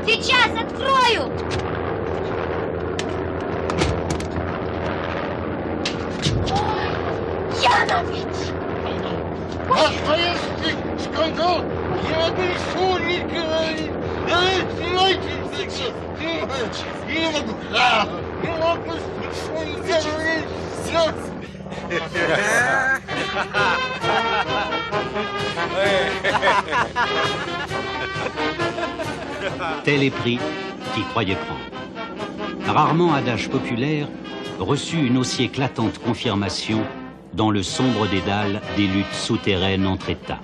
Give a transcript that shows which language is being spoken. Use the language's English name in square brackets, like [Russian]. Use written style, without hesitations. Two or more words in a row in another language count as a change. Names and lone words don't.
[Russian] Сейчас открою! Янович! Настоящий скандал! Я обещал не говорить! Не могу ничего не говорить! [French] Tel est pris qui croyait prendre. Rarement adage populaire reçut une aussi éclatante confirmation dans le sombre dédale des luttes souterraines entre États.